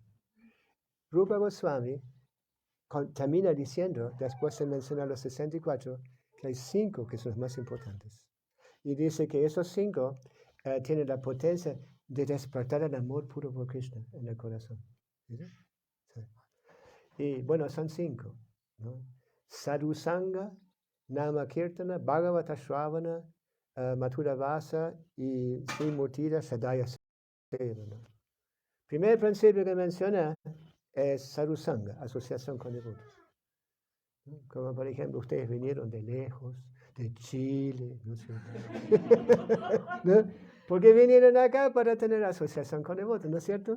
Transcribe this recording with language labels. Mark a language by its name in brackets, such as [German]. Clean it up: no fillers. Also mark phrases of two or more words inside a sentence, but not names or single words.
[Spanish] Rupa Goswami termina diciendo, después de mencionar los 64, que hay 5 que son los más importantes. Y dice que esos 5 tienen la potencia de despertar el amor puro por Krishna en el corazón. ¿Sí? Sí. Y bueno, son 5, ¿no? [Sanskrit] Sadhusanga, Nama Kirtana, Bhagavata Shravana, Mathura Vasa y Srimurtira Sadhya Sevana. [Spanish] Primer principio que menciona es Sadhusanga, asociación con devotos. ¿No? Como por ejemplo, ustedes vinieron de lejos, de Chile, ¿no es cierto? ¿No? Porque vinieron acá para tener asociación con devotos, ¿no es cierto?